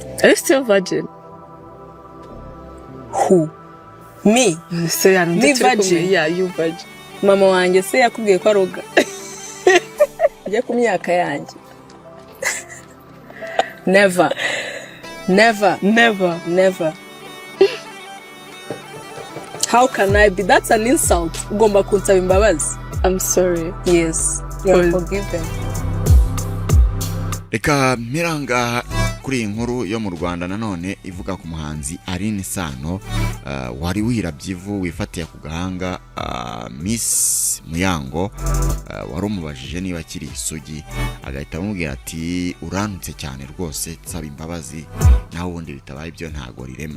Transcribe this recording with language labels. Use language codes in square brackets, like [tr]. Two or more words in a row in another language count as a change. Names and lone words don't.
[en] Are you still virgin? Who? Me? So ya Me virgin? Yeah, you virgin. [rw] Mama wanjye se yakubwiye ko aroga. Ujye ku myaka yanjye. [en] Never. Never. Never. Never. How can I be? That's an insult. [rw] Ugomba kunsaba imbabazi. [en] I'm sorry. Yes. You're forgiven. [rw] Reka miranga kuri inkuru yo mu Rwanda nanone ivuga ku muhanzi Aline Sano wari wirabyivu wifatiye ku gahanga Miss Muyango wari umubajije niba kiri isugi agahita amubwira ati urantutse cyane rwose nsaba imbabazi naho ubundi bitabaye ibyo ntago rirema.